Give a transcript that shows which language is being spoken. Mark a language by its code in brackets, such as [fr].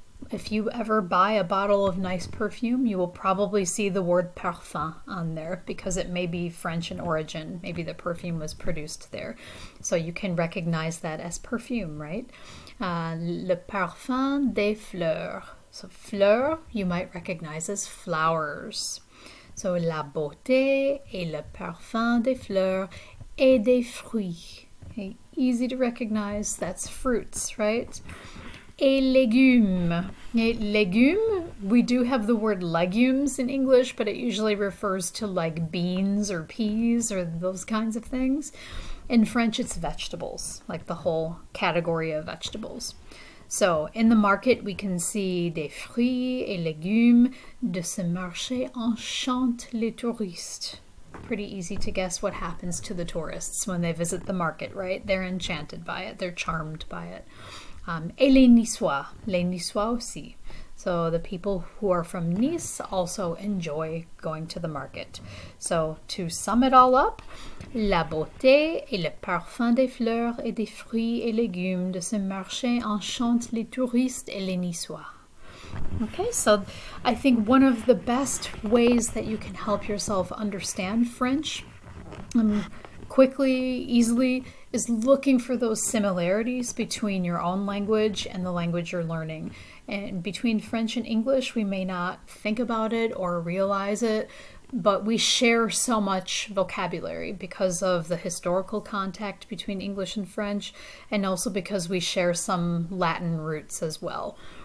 [en] If you ever buy a bottle of nice perfume, you will probably see the word parfum on there because it may be French in origin. Maybe the perfume was produced there. So you can recognize that as perfume, right? [fr] Le parfum des fleurs. [en] So fleurs you might recognize as flowers. [fr] So la beauté et le parfum des fleurs et des fruits. [en] Okay, easy to recognize, that's fruits, right? [fr] Et légumes. [en] Okay, légumes, we do have the word legumes in English, but it usually refers to like beans or peas or those kinds of things. In French, it's vegetables, like the whole category of vegetables. So in the market, we can see [fr] des fruits et légumes. De ce marché enchantent les touristes. [en] Pretty easy to guess what happens to the tourists when they visit the market, right? They're enchanted by it. They're charmed by it. [fr] Et les Niçois aussi. [en] So the people who are from Nice also enjoy going to the market. So to sum it all up, [fr] la beauté et le parfum des fleurs et des fruits et légumes de ce marché enchantent les touristes et les Niçois. [en] Okay, so I think one of the best ways that you can help yourself understand French quickly, easily, is looking for those similarities between your own language and the language you're learning. And between French and English, we may not think about it or realize it, but we share so much vocabulary because of the historical contact between English and French, and also because we share some Latin roots as well.